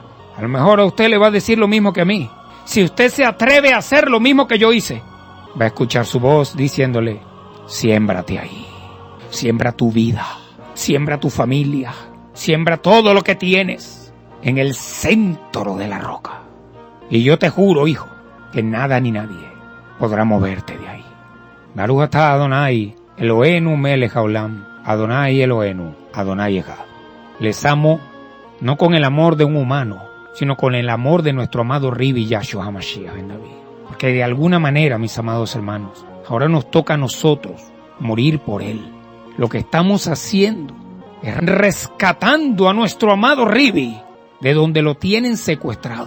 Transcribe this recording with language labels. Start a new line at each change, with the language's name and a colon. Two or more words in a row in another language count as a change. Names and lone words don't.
Spanish: A lo mejor a usted le va a decir lo mismo que a mí. Si usted se atreve a hacer lo mismo que yo hice, va a escuchar su voz diciéndole, siémbrate ahí, siembra tu vida, siembra tu familia, siembra todo lo que tienes en el centro de la roca. Y yo te juro, hijo, que nada ni nadie podrá moverte de ahí.
Hebrew: ברוך אתה אדני, אלהינו מלך העולם, אדני אלהינו, אדני אחד.
Spanish: Les amo, no con el amor de un humano, sino con el amor de nuestro amado Ribi Yahshua HaMashiach ben David. Porque de alguna manera, mis amados hermanos, ahora nos toca a nosotros morir por él. Lo que estamos haciendo es rescatando a nuestro amado Ribi de donde lo tienen secuestrado.